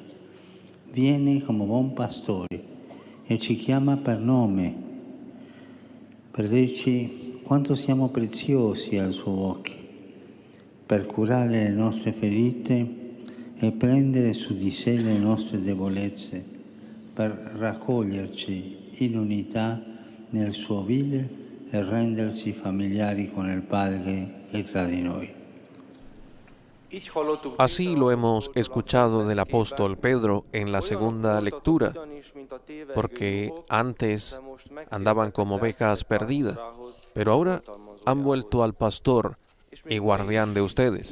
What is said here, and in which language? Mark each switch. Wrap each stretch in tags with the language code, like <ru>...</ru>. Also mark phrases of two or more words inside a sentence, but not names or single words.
<it>Viene come buon pastore e ci chiama per nome, per dirci quanto siamo preziosi ai suoi occhi, per curare le nostre ferite e prendere su di sé le nostre debolezze, per raccoglierci in unità nel suo vile e renderci familiari con il Padre e tra di noi.</it> <es>Así lo hemos escuchado del apóstol Pedro en la segunda lectura, porque antes andaban como ovejas perdidas, pero ahora han vuelto al pastor y guardián de ustedes.</es>